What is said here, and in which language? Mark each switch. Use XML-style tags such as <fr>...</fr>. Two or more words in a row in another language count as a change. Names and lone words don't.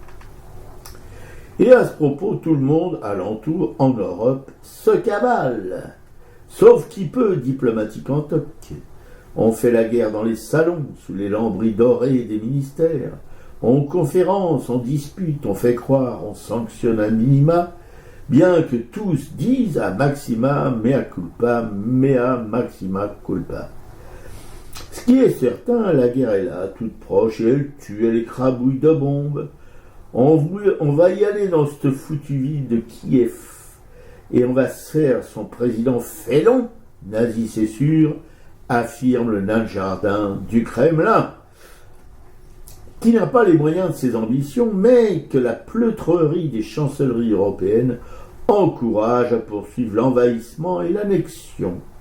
<fr>Et à ce propos, tout le monde alentour en Europe se cabale. Sauf qui peut, diplomatique en toc. On fait la guerre dans les salons, sous les lambris dorés des ministères. On conférence, on dispute, on fait croire, on sanctionne à minima, bien que tous disent à maxima</fr> <la>mea culpa, mea maxima culpa.</la> <fr>Ce qui est certain, la guerre est là, toute proche, et elle tue, elle écrabouille de bombes. On va y aller dans cette foutue ville de Kiev, et on va se faire son président félon, nazi c'est sûr, affirme le nain de jardin du Kremlin, qui n'a pas les moyens de ses ambitions, mais que la pleutrerie des chancelleries européennes encourage à poursuivre l'envahissement et l'annexion.</fr>